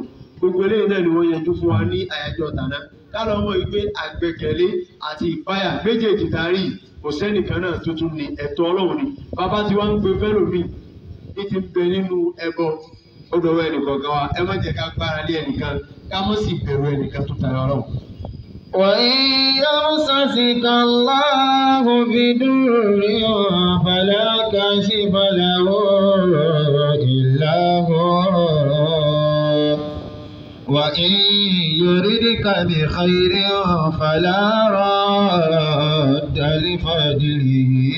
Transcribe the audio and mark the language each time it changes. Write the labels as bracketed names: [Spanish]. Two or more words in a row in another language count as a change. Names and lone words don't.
[Yoruba] Gbogbo eléyìí náà ni wọ́n yanjú fún wa ní àyájọ́ tàná. Ká lọ mọ̀ wípé àgbẹ̀kẹ̀lé àti ìpáyà méjèèjì darí kò sẹ́nìkan náà tuntun ní ẹ̀tọ́ Ọlọ́run ni. Bàbá tí wọ́n ń gbé fẹ́lòmíì ní ti ń bẹ nínú ẹbọ ó dọ̀wọ́ ẹnìkọ̀ọ̀kan wa. Ẹ má jẹ́ ká gbára lé ẹnìkan, ká má sì bẹ̀rù ẹnìkan tó tayọ Ọlọ́run. [Arabic] وإن يمسسك الله بدر فلا كاشف له إلا هو وإن يردك بخير فلا راد لفضله